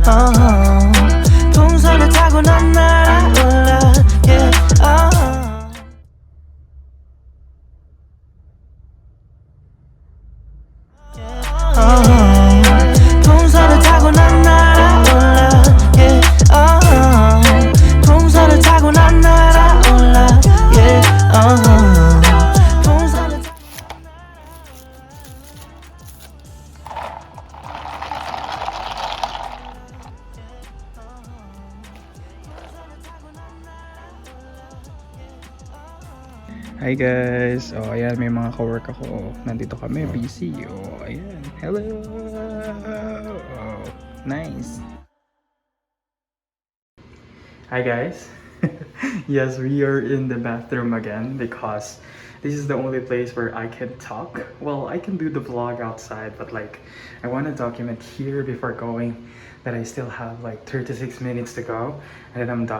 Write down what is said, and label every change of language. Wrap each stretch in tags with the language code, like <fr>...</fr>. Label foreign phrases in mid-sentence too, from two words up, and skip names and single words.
<ko>동선을 타고 난 날아올라 yeah, 동선을 타고 난 날아올라 동선을 타고 난 날아올라 동선을</ko> <en>Hi guys!</en> <tl>Oh, ayan, may mga kawork ako. Nandito kami, busy. Oh, ayan.</tl> <en>Hello! Oh, nice! Hi guys! Yes, we are in the bathroom again because this is the only place where I can talk. Well, I can do the vlog outside, but like, I want to document here before going that I still have like 36 minutes to go and then I'm done.</en>